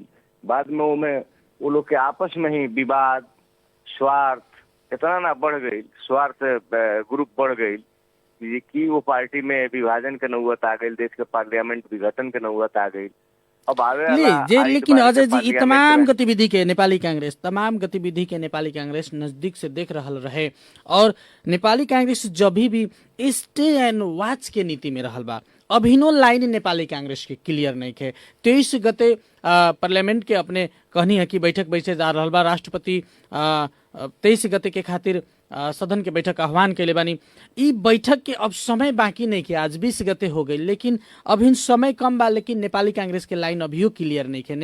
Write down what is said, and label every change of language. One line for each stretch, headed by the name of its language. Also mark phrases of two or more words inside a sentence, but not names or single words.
Bhojpuri: बाद में वो लोग के आपस में ही विवाद, स्वार्थ इतना ना बढ़ गई, स्वार्थ ग्रुप बढ़ गई कि वो पार्टी में विभाजन के नौबत आ गई, देश के पार्लियामेंट विघटन के नौबत आ गई। अब आवे लेकिन अजय जी, तमाम गतिविधि के नेपाली कांग्रेस नजदीक से देख रहल रहे और नेपाली कांग्रेस जब भी
English: stay and watch
Bhojpuri: के नीति में रहल बा। अभिनो लाइन नेपाली कांग्रेस के क्लियर नहीं है। 23 गते पार्लियामेंट के अपने कहनी है कि बैठक बैठे जा रहल बा। राष्ट्रपति 23 गते के खातिर सदन के बैठक आह्वान कैले बानी। ई बैठक के अब समय बाकी नहीं के, आज 20 गते हो गई, लेकिन अभी समय कम बा, लेकिन नेपाली कांग्रेस के लाइन अभियो क्लियर नहीं है।